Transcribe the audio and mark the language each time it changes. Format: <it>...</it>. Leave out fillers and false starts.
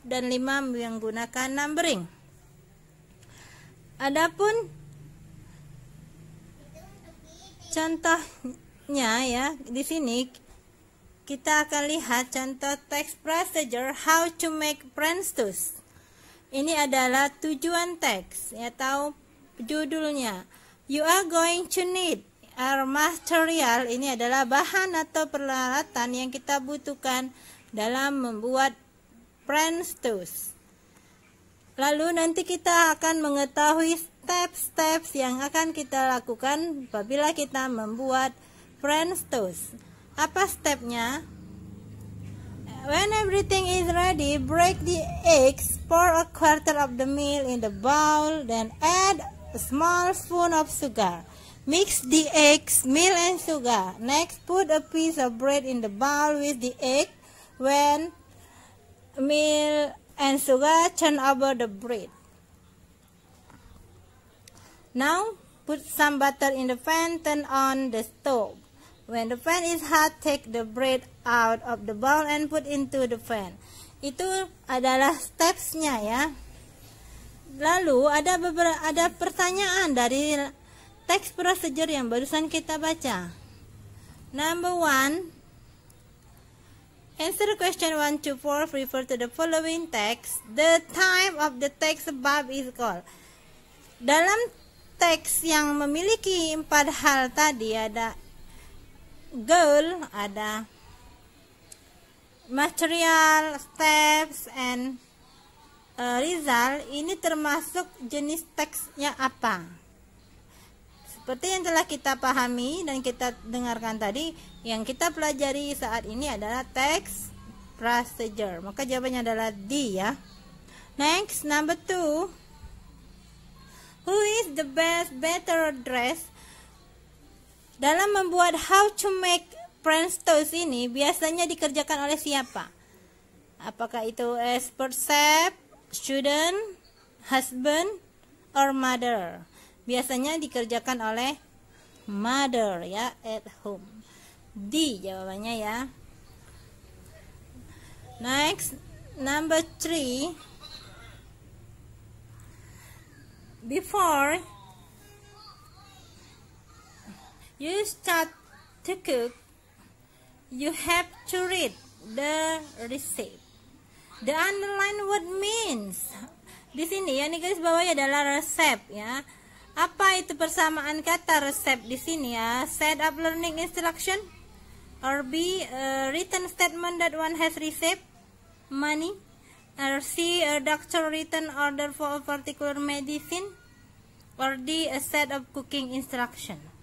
<id>Dan 5, menggunakan numbering. Adapun contohnya ya, di sini kita akan lihat contoh teks procedure</id> <en>how to make French toast.</en> <id>Ini adalah tujuan teks atau judulnya.</id> <en>You are going to need our material.</en> <id>Ini adalah bahan atau peralatan yang kita butuhkan dalam membuat French toast. Lalu nanti kita akan mengetahui step-steps yang akan kita lakukan apabila kita membuat French toast. Apa stepnya?</id> <en>When everything is ready, break the eggs, pour a quarter of the milk in the bowl, then add a small spoon of sugar. Mix the eggs, milk, and sugar. Next, put a piece of bread in the bowl with the egg. When milk and sugar, turn over the bread. Now, put some butter in the pan, turn on the stove. When the pan is hot, take the bread out of the bowl and put into the pan.</en> <id>Itu adalah steps-nya ya. Lalu ada pertanyaan dari teks prosedur yang barusan kita baca.</id> <en>Number 1, answer question 1 to 4, refer to the following text. The type of the text above is called.</en> <id>Dalam teks yang memiliki 4 hal tadi ada goal, ada material,</id> <en>steps, and result.</en> <id>Ini termasuk jenis teksnya apa? Seperti yang telah kita pahami dan kita dengarkan tadi, yang kita pelajari saat ini adalah teks procedure. Maka jawabannya adalah D ya.</id> <en>Next, number 2. Who is the better dressed?</en> <id>Dalam membuat</id> <en>how to make French toast</en> <id>ini biasanya dikerjakan oleh siapa? Apakah itu</id> <en>expert chef, student, husband, or mother?</en> <id>biasanya dikerjakan oleh mother ya,</id> <en>at home.</en> <id>D jawabannya ya.</id> <en>Next, number 3. Before you start to cook, you have to read the receipt. The underline word means.</en> <id>Di sini ya, nih guys, bawahnya adalah resep ya. Apa itu persamaan kata resep di sini ya?</id> <en>Set up learning instruction, or B, written statement that one has received money, or C, a doctor written order for a particular medicine, or D, a set of cooking instruction.</en>